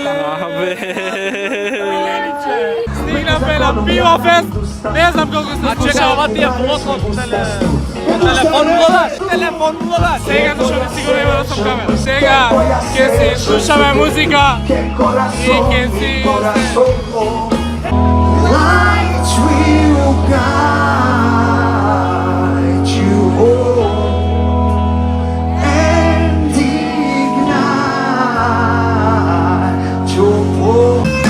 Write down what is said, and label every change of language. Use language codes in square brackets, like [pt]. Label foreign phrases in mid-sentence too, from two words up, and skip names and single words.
[mk] Абе. Стигнавме на Пиво Фест. Не знам колку сте слушали. Чека, ова ти е влог од телефон гледаш. Сега, зашто не сигурно има да сум камера. Сега ќе си слушаме музика и ќе си... [en] Lights will guide you home and ignite your hope.